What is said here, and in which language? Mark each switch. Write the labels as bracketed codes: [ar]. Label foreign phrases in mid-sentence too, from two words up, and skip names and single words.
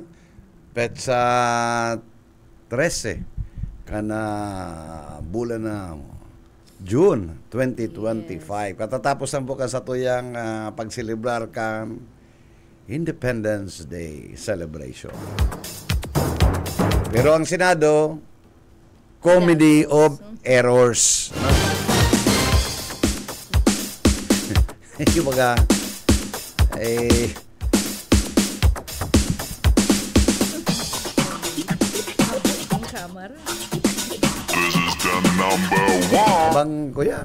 [bik] Petsa 13. Kana bulan na June 2025. Katatapos ang bukas sa tuyang pagselebrar kang [en] Independence Day celebration. [bik] Pero ang Senado, [en] comedy of errors. [bik] Yung mga Bang ko yan.